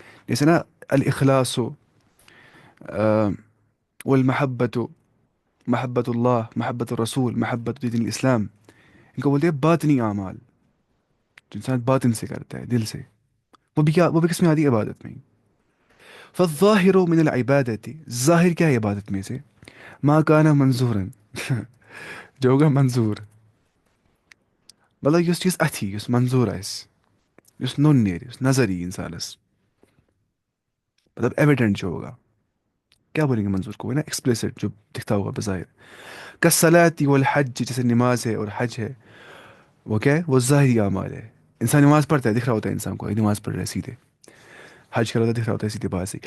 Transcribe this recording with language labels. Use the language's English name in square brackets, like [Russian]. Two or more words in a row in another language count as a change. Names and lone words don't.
[Urdu] جیسے نا [Arabic] الاخلاص، والمحبت، محبت اللہ، محبت الرسول، محبت دین الاسلام، [Urdu] ان کو بولتے ہیں باطنی اعمال، جو انسان باطن سے کرتا ہے، دل سے. وہ بھی کیا، وہ بھی کس میں آتی ہے؟ عبادت میں. [Arabic] فالظاہر من العبادت، [Urdu] ظاہر کیا ہے عبادت میں سے؟ [Arabic] ما کان منظورا، [Urdu] جو ہوگا منظور، [Kashmiri] مطلب یس چیز اتھی یس منظور آس، یس نون نیرِ، یس نظر ای انسانس، [Urdu] مطلب ایویڈنٹ جو ہوگا. کیا بولیں گے منظور کو؟ نا ایکسپلیسٹ، جو دکھتا ہوگا بظاہر. [Arabic] کالصلاۃ والحج، [Urdu] جیسے نماز ہے اور حج ہے، وہ کیا ہے؟ وہ ظاہری اعمال ہے. انسان نماز پڑھتا ہے، دکھ رہا ہوتا ہے انسان کو نماز پڑھ رہا ہے سیدھے. حج کر رہا ہوتا ہے، دکھ رہا ہوتا ہے سیدھے بات سے.